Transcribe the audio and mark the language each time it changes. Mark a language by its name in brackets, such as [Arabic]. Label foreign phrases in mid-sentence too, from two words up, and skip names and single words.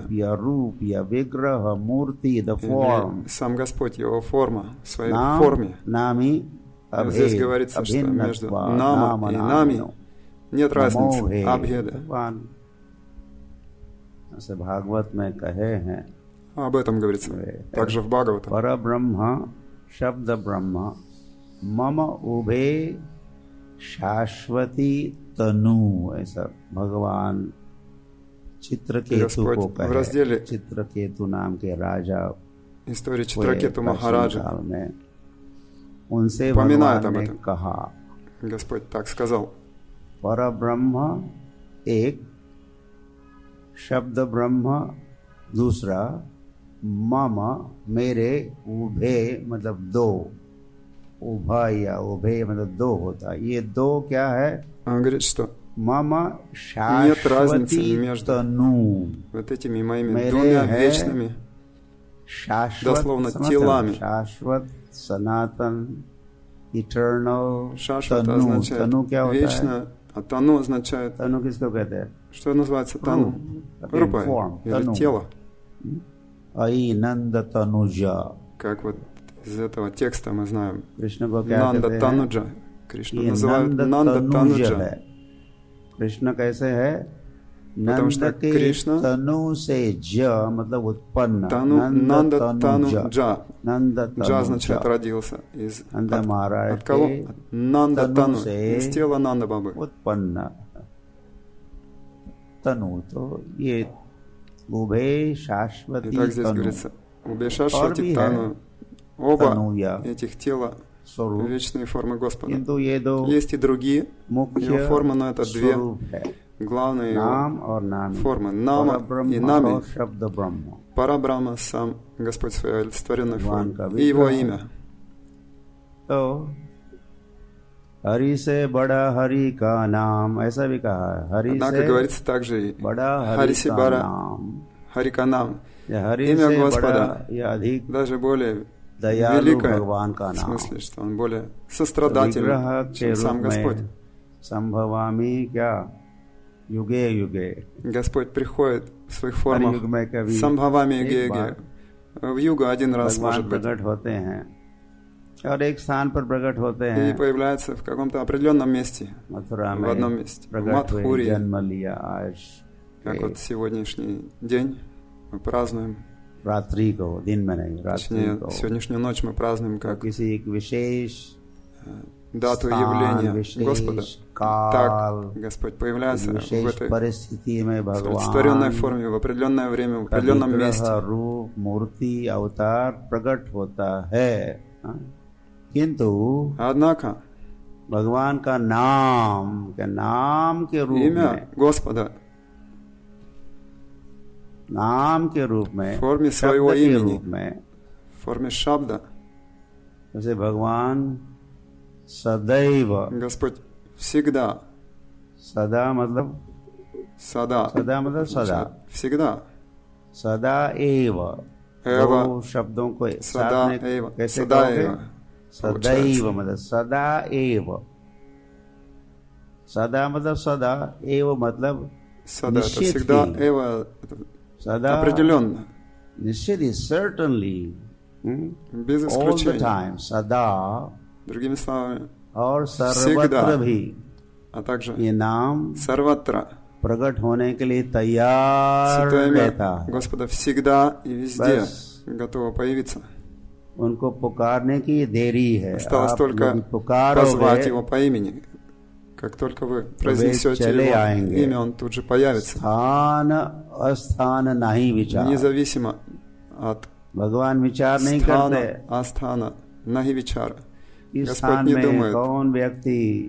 [Hindi] या रूप या विग्रह मूर्ति, [English] the form. [Russian] или сам Господь, Его форма, в своей [Sanskrit] नाम [Russian] форме. [Sanskrit] नामी [Russian] Здесь [Sanskrit] अभेद, [Russian] говорится, что между [Sanskrit] अभिन्नत्वा, [Russian] Нама и [Sanskrit] नाम [Russian] Нами [Sanskrit] नामिनो, [Russian] нет разницы, [Sanskrit] नमो भेद। [Russian] абхеда. [Hindi] भगवान ऐसे भागवत में कहे हैं, [Russian] Об этом говорится также в Бхагавата. [Sanskrit] परब्रह्म शब्द ब्रह्म मम उभे शाश्वती तनु, [Hindi] ऐसा भगवान चित्रकेतु को [Russian] в разделе [Hindi] कहे। चित्रकेतु नाम के राजा [Russian] истории Читракету Махараджа [Hindi] काल में उनसे [Russian] упоминает [Hindi] भगवान [Russian] об [Hindi] ने [Russian] этом. [Hindi] कहा, [Russian] Господь так сказал. [Hindi] परब्रह्म एक, शब्द ब्रह्म दूसरा, मम मेरे, उभे मतलब दो, उभा या उभे मतलब दो होता है। ये दो क्या है? [Russian] Он говорит, что [Hindi] मम [Russian] нет разницы [Hindi] शाश्वती [Russian] между [Hindi] तनु, [Russian] вот этими моими [Hindi] मेरे [Russian] двумя [Hindi] है [Russian] вечными, [Hindi] शाश्वत, [Russian] дословно [Hindi] समझते हो? [Russian] телами. [Hindi] शाश्वत, सनातन, इटर्नल, [Russian] Шашвата [Hindi] तनु। [Russian] означает [Hindi] तनु क्या होता है? [Russian] вечно, а тану означает, [Hindi] तनु किसको कहते हैं? [Russian] что называется тану? Рупа [Hindi] Form, [Russian] или [Hindi] тану। [Russian] тело. [Hindi] अई नंद तनुजा, [Russian] Как вот из этого текста мы знаем. [Hindi] कृष्ण को क्या [Russian] Нанда [Hindi] कहते हैं? [Russian] Тануджа. Кришну [Hindi] ये [Russian] называют [Hindi] नंद [Russian] Нанда [Hindi] तनुज [Russian] Тануджа. [Hindi] है। कृष्ण कैसे है? [Russian] Потому [Hindi] नंद [Russian] что [Hindi] के [Russian] Кришна [Hindi] तनु से ज मतलब उत्पन्न, [Russian] Нанда Тануджа. [Hindi] नंद [Russian] Джа означает [Hindi] तनुजा, [Russian] родился. Из, [Hindi] नंद [Russian] от [Hindi] महाराज [Russian] кого? [Hindi] के [Russian] От Нанда [Hindi] तनु [Russian] Тану. [Hindi] से [Russian] Из тела Нанда Бабы. [Hindi] उत्पन्न तनु। तो ये उभे शाश्वती [Russian] Итак, здесь [Hindi] तनु, [Russian] говорится, [Hindi] और [Russian] Убешашвати [Hindi] भी है [Russian] Тану. Оба [Hindi] तनुया [Russian] этих тела [Hindi] स्वरूप, [Russian] вечные формы Господа. [Hindi] किंतु ये दो [Russian] Есть и другие его [Hindi] मुख्य [Russian] формы, но это две [Hindi] स्वरूप है, [Russian] главные его [Hindi] नाम और नामी, [Russian] формы. Нама и [Hindi] परब्रह्म [Russian] Нами. [Hindi] और शब्द ब्रह्म, [Russian] Парабрахма, сам Господь в своей олицетворенной [Hindi] भगवान [Russian] форме. [Hindi] का [Russian] И его [Hindi] विग्रह। [Russian] имя. [Hindi] तो हरि से बड़ा हरि का नाम, ऐसा भी कहा है, हरि [Russian] Однако [Hindi] से [Russian] говорится также и [Hindi] बड़ा हरि [Russian] Хариси [Hindi] का [Russian] Бара [Hindi] नाम, [Russian] Хариканам. [Hindi] या हरि [Russian] Имя [Hindi] से [Russian] Господа [Hindi] बड़ा या अधिक [Russian] даже более [Hindi] दयालु [Russian] великое, [Hindi] भगवान का [Russian] в [Hindi] नाम। [Russian] смысле, что он более сострадательный, [Hindi] विग्रह [Russian] чем [Hindi] के [Russian] сам [Hindi] रूप [Russian] Господь. [Hindi] में संभवामी क्या युगे युगे, [Russian] Господь приходит в своих [Hindi] हर [Russian] формах [Hindi] युग में कभी [Russian] Самбхавами [Hindi] एक [Russian] Юге. [Hindi] बार [Russian] В юга один раз, [Hindi] भगवान [Russian] может быть. [Hindi] प्रकट होते हैं और एक स्थान पर प्रकट होते [Russian] И [Hindi] हैं, [Russian] появляется в каком-то определенном месте. [Hindi] मथुरा [Russian] В одном [Hindi] में [Russian] месте. В [Hindi] प्रकट हुए, [Russian] Мадхуре. [Hindi] जन्म लिया। आज [Russian] Как вот сегодняшний день мы празднуем. [Hindi] रात्रि को, दिन में नहीं, रात्रि [Russian] Точнее, [Hindi] को, [Russian] сегодняшнюю ночь мы празднуем как [Hindi] किसी एक विशेष [Russian] дату [Hindi] स्थान, [Russian] явления [Hindi] विशेष [Russian] Господа. [Hindi] काल, [Russian] Так Господь появляется в [Hindi] विशेष [Russian] этой [Hindi] परिस्थिति में [Russian] олицетворенной [Hindi] भगवान [Russian] форме, в определенное время, в [Hindi] का [Russian] определенном [Hindi] विग्रह, [Russian] месте. [Hindi] रूप, मूर्ति, अवतार प्रकट होता है। हाँ? किंतु [Russian] Однако [Hindi] भगवान का नाम के रूप में, [Russian] имя Господа [Hindi] नाम के रूप में, [Russian] в форме [Hindi] शब्द [Russian] своего [Hindi] के [Russian] имени, [Hindi] रूप में, [Russian] в форме шабда, [Hindi] जैसे भगवान सदैव, [Russian] Господь всегда, [Hindi] सदा मतलब [Russian] сада, [Hindi] सदा, [Russian] всегда, [Hindi] सदा एव, [Russian] Эва, [Hindi] दो शब्दों को साथ सदा में एव, कैसे सदा कहोगे? एव, सदैव मतलब सदा एव, सदा मतलब सदा, एव मतलब [Russian] сада, это [Hindi] निश्चित [Russian] всегда, [Hindi] ही, [Russian] Эва, это [Hindi] सदा [Russian] определенно, [Hindi] निश्चित ही, [English] certainly, [Russian] без [English] all the [Russian] исключения. [English] time, [Hindi] सदा [Russian] Другими словами, [Hindi] और [Russian] всегда, [Hindi] सर्वत्र भी [Russian] а также [Hindi] ये नाम [Russian] Сарватра, [Hindi] प्रकट होने के लिए तैयार [Russian] Святое [Hindi] रहता [Russian] имя [Hindi] है। [Russian] Господа всегда и везде [Hindi] बस [Russian] готово появиться. [Hindi] उनको पुकारने की देरी है। [Russian] Осталось [Hindi] आप [Russian] только [Hindi] यदि पुकारोगे [Russian] позвать его по имени. Как только вы произнесете [Hindi] चले [Russian] его [Hindi] आएंगे। [Russian] имя, он тут же появится. [Hindi] स्थान अस्थान नहीं विचार, [Russian] Независимо от [Hindi] भगवान विचार नहीं [Russian] स्थाна, [Hindi] करते [Russian] астана, нахи-вичара. [Hindi] इस [Russian] Господь [Hindi] स्थान [Russian] не [Hindi] में [Russian] думает, [Hindi] कौन व्यक्ति